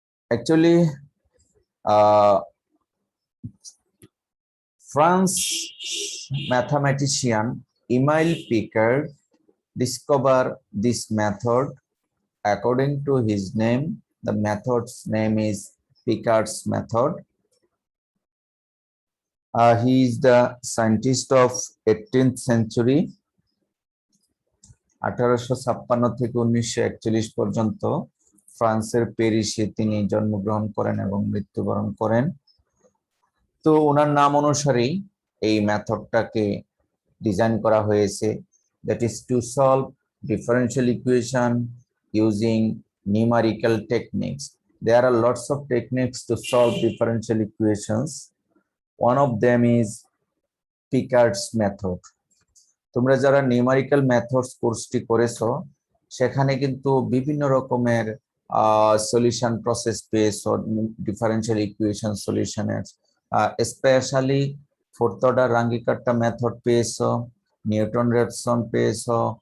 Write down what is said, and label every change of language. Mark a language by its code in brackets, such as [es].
[en] Actually, French mathematician Emile Picard discovered this method. According to his name, the method's name is Picard's method. He is the scientist of 18th century. [bn] 1856 থেকে 1941 পর্যন্ত ফ্রান্সের প্যারিসে তিনি জন্মগ্রহণ করেন এবং মৃত্যুবরণ করেন। তো ওনার নাম অনুসারেই এই মেথডটাকে ডিজাইন করা হয়েছে, [en] that is to solve differential equation using numerical techniques. There are lots of techniques to solve differential equations. One of them is Picard's method. [bn] তোমরা যারা নিউমেরিক্যাল মেথডস কোর্সটি করেছো সেখানে কিন্তু বিভিন্ন রকমের সলিউশন প্রসেস বেস ও differential equation সলিউশনের specially fourth order রাঙ্গিকাট্টা method পেয়েছো, Newton রেপসন পেয়েছো।